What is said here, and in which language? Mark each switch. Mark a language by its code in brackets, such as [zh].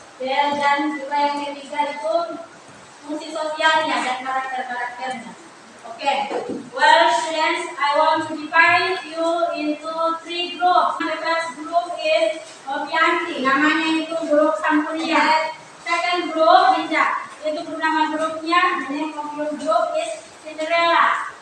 [id] Dan juga yang ketiga itu fungsi sosialnya dan karakter-karakternya. [en] Okay. Well, students, I want to divide you into 3 groups. The first group is Obianti. [id] Namanya itu grup Sampurya. [en] Second group [id] Linda. Itu nama grupnya. [en] The name of your group is Cinderella.